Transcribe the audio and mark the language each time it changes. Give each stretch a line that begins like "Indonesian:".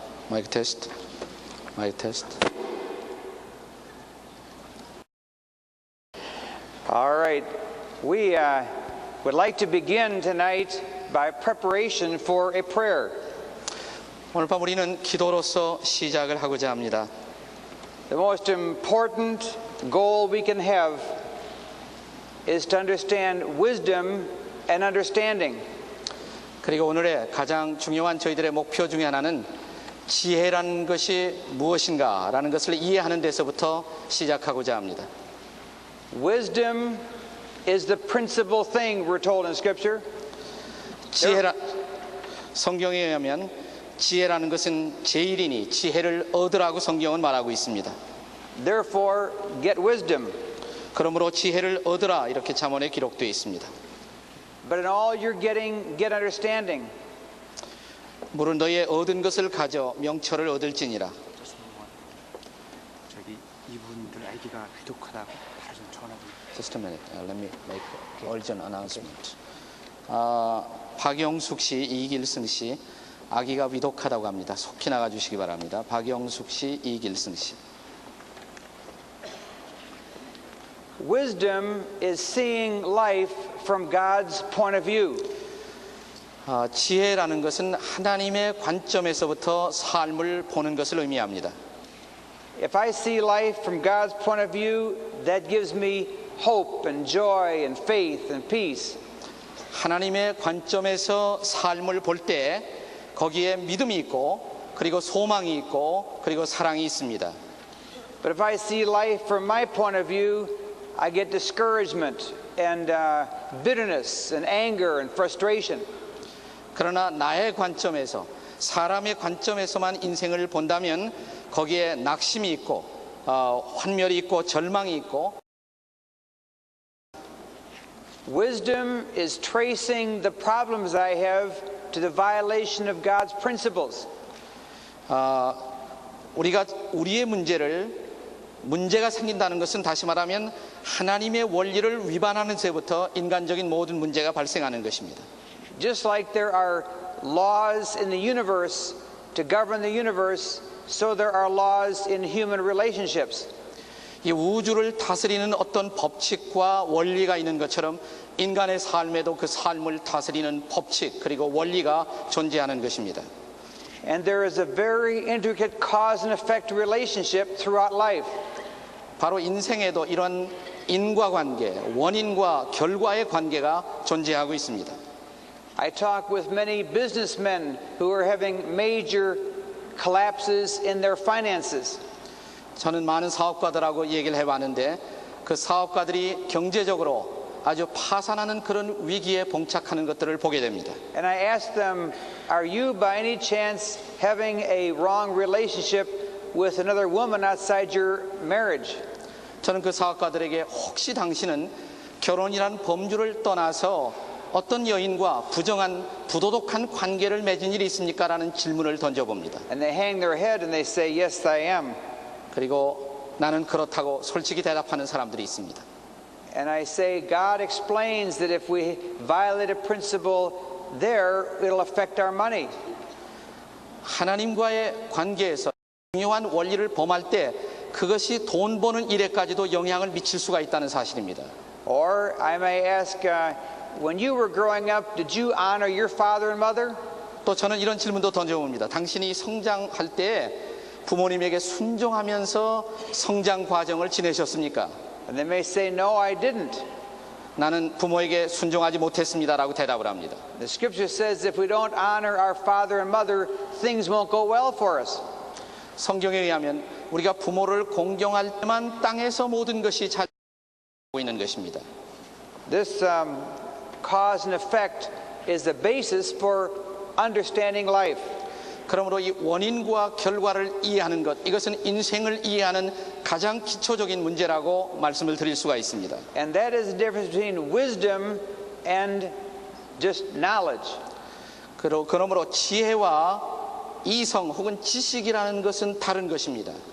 English: Mic test. Mic test. all right. We would like to begin tonight by preparation for a prayer.
Korean: 오늘 밤 우리는 기도로서 시작을 하고자 합니다.
English: The most important goal we can have is to understand wisdom and understanding.
Korean: 그리고 오늘의 가장 중요한 저희들의 목표 중에 하나는 지혜라는 것이 무엇인가라는 것을 이해하는 데서부터 시작하고자 합니다.
English: Wisdom is the principal thing we're told in Scripture.
Korean: 성경에 의하면 지혜라는 것은 제일이니 지혜를 얻으라고 성경은 말하고 있습니다.
English: Therefore, get wisdom.
Korean: 그러므로 지혜를 얻으라 이렇게 잠언에 기록되어 있습니다.
English: But in all you're getting, get understanding.
Korean: 물은 너의 얻은 것을 가져 명철을 얻을지니라. 저기 이분들 아이디가 위독하다고 바로 좀 전화를.
English: Just a minute. Let me make urgent announcement.
Korean: 박영숙 씨, 이길승 씨, 아기가 위독하다고 합니다. 속히 나가 주시기 바랍니다. 박영숙 씨, 이길승 씨.
English: Wisdom is seeing life from God's point of view.
Korean: 지혜라는 것은 하나님의 관점에서부터 삶을 보는 것을 의미합니다.
English: If I see life from God's point of view, that gives me hope and joy and faith and peace.
Korean: 하나님의 관점에서 삶을 볼 때 거기에 믿음이 있고 그리고 소망이 있고 그리고 사랑이 있습니다.
English: But if I see life from my point of view, I get discouragement and bitterness and anger and frustration.
Korean: 그러나 나의 관점에서 사람의 관점에서만 인생을 본다면 거기에 낙심이 있고 환멸이 있고 절망이 있고.
English: Wisdom is tracing the problems I have to the violation of God's principles.
Korean: 우리가 우리의 문제가 생긴다는 것은 다시 말하면 하나님의 원리를 위반하는 데부터 인간적인 모든 문제가 발생하는 것입니다.
English: Just like there are laws in the universe to govern the universe, so there are laws in human relationships.
Korean: 이 우주를 다스리는 어떤 법칙과 원리가 있는 것처럼 인간의 삶에도 그 삶을 다스리는 법칙 그리고 원리가 존재하는 것입니다.
English: And there is a very intricate cause and effect relationship throughout life.
Korean: 바로 인생에도 이런 인과관계, 원인과 결과의 관계가 존재하고 있습니다.
English: I talk with many businessmen who are having major collapses in their finances.
Korean: 저는 많은 사업가들하고 얘기를 해봤는데 그 사업가들이 경제적으로 아주 파산하는 그런 위기에 봉착하는 것들을 보게 됩니다.
English: And I ask them, are you by any chance having a wrong relationship with another woman outside your marriage?
Korean: 저는 그 사업가들에게 혹시 당신은 결혼이란 범주를 떠나서 어떤 여인과 부정한 부도덕한 관계를 맺은 일이 있습니까? 라는 질문을 던져봅니다.
English: And they hang their head and they say, yes, I am.
Korean: 그리고 나는 그렇다고 솔직히 대답하는 사람들이 있습니다.
English: And I say, God explains that if we violate a principle there, it'll affect our money.
Korean: 하나님과의 관계에서 중요한 원리를 범할 때 그것이 돈 버는 일에까지도 영향을 미칠 수가 있다는 사실입니다.
English: Or I may ask, when you were growing up, did you honor your father and mother?
Korean: 또 저는 이런 질문도 던져봅니다. 당신이 성장할 때 부모님에게 순종하면서 성장 과정을 지내셨습니까?
English: And they may say, no, I didn't.
Korean: 나는 부모에게 순종하지 못했습니다라고 대답을 합니다.
English: The scripture says if we don't honor our father and mother, things won't go well for us.
Korean: 성경에 의하면 우리가 부모를 공경할 때만 땅에서 모든 것이 잘 되고 있는 것입니다.
English: This cause and effect is the basis for understanding life.
Korean: 그러므로 이 원인과 결과를 이해하는 것, 이것은 인생을 이해하는 가장 기초적인 문제라고 말씀을 드릴 수가 있습니다.
English: And that is the difference between wisdom and just knowledge.
Korean: 그러므로 지혜와 이성 혹은 지식이라는 것은 다른 것입니다.